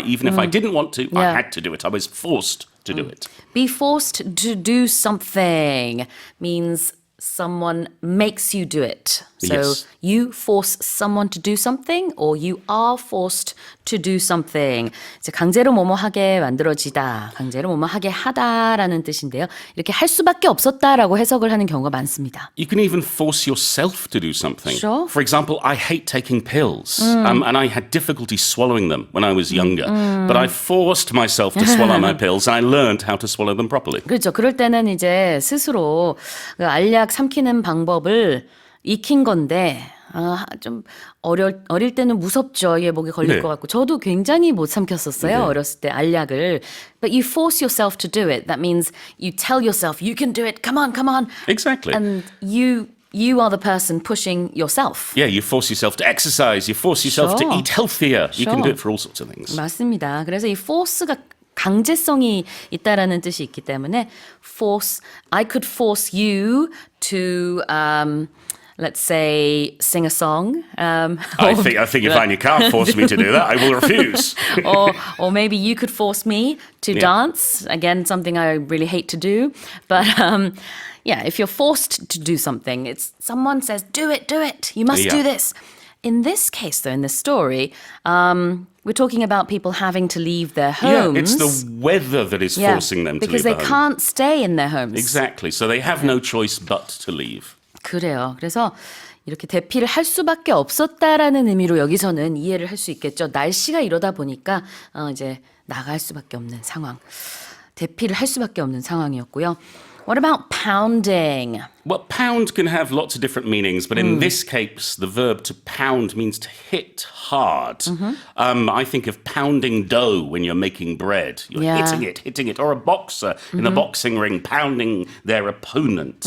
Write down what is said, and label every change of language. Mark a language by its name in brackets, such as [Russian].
[English] Even if I didn't want to, I had to do it. I was forced to do it. Be forced to do something means someone makes you do it. So you force someone to do something or you are forced to do something. [Korean] 이제 강제로 뭐뭐 하게 만들어지다, 강제로 뭐뭐 하게 하다라는 뜻인데요. 이렇게 할 수밖에 없었다라고 해석을 하는 경우가 많습니다. [English] You can even force yourself to do something. Sure. For example, I hate taking pills, and I had difficulty swallowing them when I was younger. But I forced myself to swallow my pills, and I learned how to swallow them properly. [Korean] 그렇죠. 그럴 때는 이제 스스로 그 알약 삼키는 방법을 익힌 건데 좀 어릴 때는 무섭죠. 이게 목에 걸릴 것 같고. 저도 굉장히 못 삼켰었어요. 어렸을 때 알약을. [English] But you force yourself to do it. That means you tell yourself, you can do it. Come on, come on. Exactly. And you are the person pushing yourself. Yeah, you force yourself to exercise. You force yourself to eat healthier. You can do it for all sorts of things. [Korean] 맞습니다. 그래서 이 force가 강제성이 있다라는 뜻이 있기 때문에 [English] I could force you to let's say sing a song. I think you find you can't force me to do that. I will refuse. or maybe you could force me to dance. Again, something I really hate to do. But if you're forced to do something, it's someone says, do it. You must do this. In this case, though, in this story, we're talking about people having to leave their homes. Yeah, it's the weather that is forcing them to leave because they their home. can't stay in their homes. Exactly. So they have no choice but to leave. [Korean] 그래요. 그래서 이렇게 대피를 할 수밖에 없었다라는 의미로 여기서는 이해를 할 수 있겠죠. 날씨가 이러다 보니까 이제 나갈 수밖에 없는 상황. 대피를 할 수밖에 없는 상황이었고요. [English] What about pounding? Well, pound can have lots of different meanings, but in this case, the verb to pound means to hit hard. I think of pounding dough when you're making bread. You're hitting it. Or a boxer in the boxing ring pounding their opponent.